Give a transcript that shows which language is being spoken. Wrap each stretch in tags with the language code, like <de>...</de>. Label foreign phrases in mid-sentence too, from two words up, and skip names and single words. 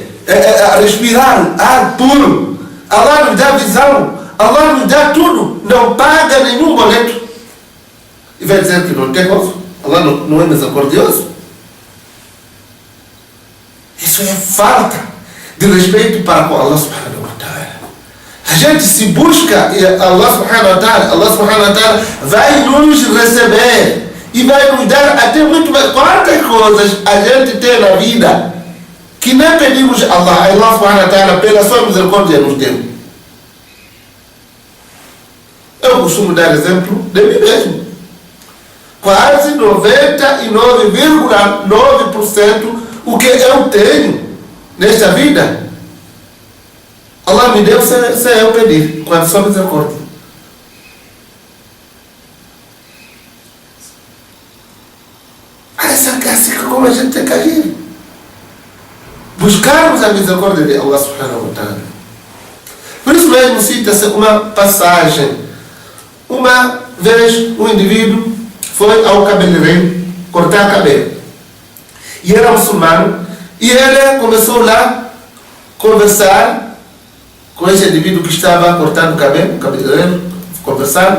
<pt>Respirar ar puro. Allah nos dá visão. Allah nos dá tudo. Não paga nenhum boleto. E vai dizer que não tem gozo. Allah não é misericordioso. Isso é falta de respeito para com</pt> <ar>الله سبحانه وتعالى.</ar> <pt>A gente se busca</pt> <ar>الله سبحانه وتعالى. الله سبحانه وتعالى</ar> <pt>vai nos receber. e vai nos dar até muito mais. Quantas coisas a gente tem na vida que nem pedimos a</pt> <ar>الله سبحانه وتعالى,</ar> <pt>pela sua misericórdia, nos deu. Eu costumo dar exemplo de mim mesmo. Quase 99,9% o que eu tenho nesta vida, Allah me deu sem eu pedir, com a sua misericórdia. Essa é como a gente tem que agir. Buscarmos a misericórdia de</pt> <ar>الله سبحانه وتعالى.</ar> <pt>Por isso mesmo cita-se uma passagem. Uma vez um indivíduo foi ao cabeleireiro cortar cabelo. E era muçulmano. E ele começou lá a conversar com esse indivíduo que estava cortando o cabeleireiro, conversando.</pt>